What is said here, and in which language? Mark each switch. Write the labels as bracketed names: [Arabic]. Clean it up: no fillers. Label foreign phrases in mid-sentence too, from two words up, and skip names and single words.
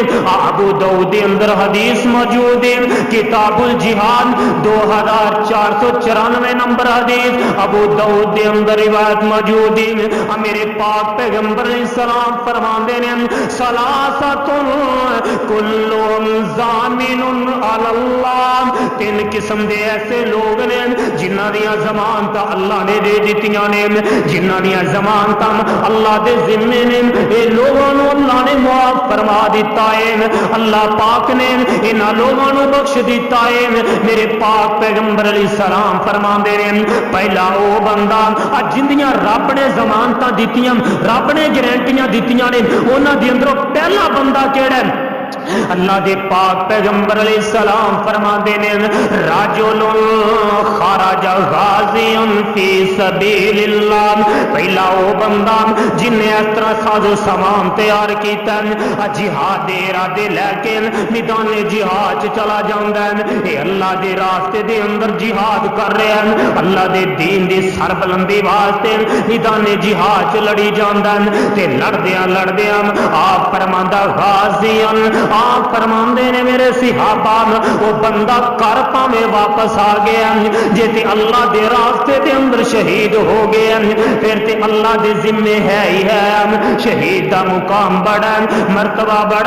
[Punjabi] ابو داؤد دے اندر حدیث موجود ہے، کتاب الجہاد 2494 نمبر حدیث ابو داؤد دے اندر روایت موجود ہے۔ میرے پاک پیغمبر علیہ السلام فرماندے نے [Arabic] ثلاثۃ کلهم ضامن علی اللہ، [Punjabi] تین قسم دے ایسے لوگ نے جنہاں دیاں ضمانت اللہ نے دے دتیاں نے، جنہاں دیاں ضمانت اللہ دے ذمے نے، اے لوگوں نوں اللہ نے معاف فرما دیتا ہے، اللہ پاک نے انہاں لوگوں نوں بخش دیتا ہے۔ میرے پاک پیغمبر علیہ السلام فرماندے نے پہلا او بندہ جندیاں رب نے ضمانتاں دتیاں، رب نے گارنٹیاں دتیاں نے، انہاں دے اندروں پہلا بندہ کیڑا ہے؟ اللہ دے پاک پیغمبر علیہ السلام فرماندے نے [Arabic] راجل خرج غازیا فی سبیل اللہ، [Punjabi] پہلا او بندہ جن نے اس طرح ساز و سامان تیار کیتا جہاد دے ارادے لے کے میدان جہاد چلا جاندا ہے، اے اللہ دے راستے دے اندر جہاد کر رہا ہے، اللہ دے دین دی سربلندی واسطے میدان جہاد چ لڑی جاندا ہے، تے لڑدیاں لڑدیاں آپ فرماندا غازیا، آپ فرماندے نے میرے صحابہ وہ بندہ کر پاویں واپس آ گیا، جے تے اللہ دے راستے دے اندر شہید ہو گیا پھر تے اللہ دے ذمے ہے ہی ہے، شہید دا مقام بڑا مرتبہ بڑا۔